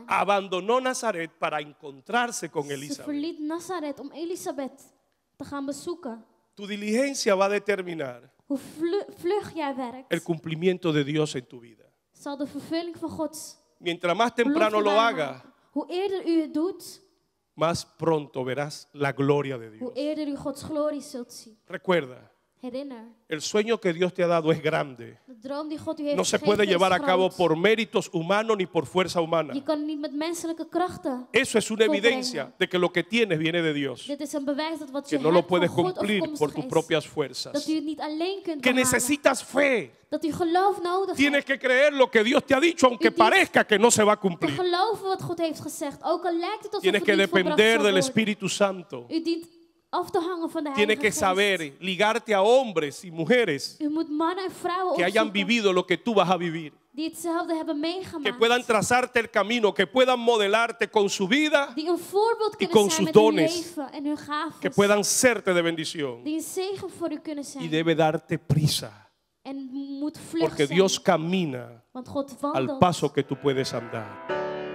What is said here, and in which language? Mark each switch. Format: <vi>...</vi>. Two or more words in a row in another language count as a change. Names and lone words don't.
<es>Abandonó Nazaret para encontrarse con</es> <nl>Ze</nl> <es>Elizabeth.</es> <nl>verliet Nazareth om Elisabeth te gaan bezoeken.</nl> <es>Tu diligencia va a determinar</es> <nl>Hoe vlug jij werkt,</nl> <es>el cumplimiento de Dios en tu vida.</es> <nl>zal de vervulling van Gods</nl> <es>Mientras más temprano</es> <nl>belofte</nl> <es>lo haga,</es> <nl>waarmaken. Hoe eerder u het doet,</nl> <es>más pronto verás la gloria de</es> <nl>hoe</nl> <es>Dios.</es> <nl>eerder u Gods glorie zult zien.</nl> <es>Recuerda,</es> <nl>Herinner,</nl> <es>el sueño que Dios te ha dado es grande.</es> <nl>de droom die God u heeft</nl> <es>No se</es> <nl>gegeven</nl> <es>puede</es> <nl>is</nl> <es>llevar a cabo</es> <nl>groot.</nl> <es>por méritos humanos ni por fuerza humana.</es> <nl>Je kan het niet met menselijke krachten.</nl> <es>Eso es una</es> <nl>volbrengen.</nl> <es>evidencia de que lo que tienes viene de Dios.</es> <nl>Dit is een bewijs dat wat je</nl> <es>Que no lo</es> <nl>hebt van</nl> <es>puedes</es> <nl>God</nl> <es>cumplir por</es> <nl>afkomstig</nl> <es>tus</es> <nl>is.</nl> <es>propias</es> <nl>Dat</nl> <es>fuerzas.</es> <nl>u het niet alleen kunt</nl> <es>Que</es> <nl>behalen.</nl> <es>necesitas fe.</es> <nl>Dat u geloof nodig</nl> <es>Tienes</es> <nl>hebt.</nl> <es>que creer lo que Dios te ha dicho, aunque</es> <nl>dient</nl> <es>parezca que no se va a</es> <nl>Te</nl> <es>cumplir.</es> <nl>geloven wat God heeft gezegd. Ook al lijkt het alsof</nl> <es>Tienes</es> <nl>het</nl> <es>que</es> <nl>niet volbracht</nl> <es>depender</es> <nl>zal</nl> <es>del</es> <nl>worden.</nl> <es>Espíritu Santo.</es> <nl>U dient af te hangen van de</nl> <es>Tienes</es> <nl>Heilige</nl> <es>que</es> <nl>Geest.</nl> <es>saber ligarte a hombres y mujeres</es> <nl>U moet mannen en vrouwen</nl> <es>que hayan</es> <nl>opzoeken</nl> <es>vivido lo que tú vas a vivir.</es> <nl>die hetzelfde hebben</nl> <es>Que</es> <nl>meegemaakt.</nl> <es>puedan trazarte el camino, que puedan modelarte con su vida,</es> <nl>Die een voorbeeld</nl> <es>y</es> <nl>kunnen</nl> <es>con</es> <nl>zijn</nl> <es>sus</es> <nl>met hun</nl> <es>dones.</es> <nl>leven en hun gaven.</nl> <es>que puedan serte de bendición.</es> <nl>Die een zegen voor u kunnen</nl> <es>Y</es> <nl>zijn.</nl> <es>debe darte prisa,</es> <nl>En moet vlug</nl> <es>porque</es> <nl>zijn.</nl> <es>Dios camina</es> <nl>Want God</nl> <es>al</es> <nl>wandelt</nl> <es>paso que tú puedes andar.</es>